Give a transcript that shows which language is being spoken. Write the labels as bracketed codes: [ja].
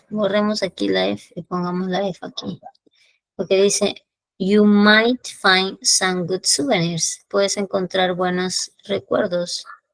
[es] Borremos aquí la F y pongamos la F aquí. [en] Porque dice, you might find some good souvenirs. [es] Puedes encontrar buenos recuerdos.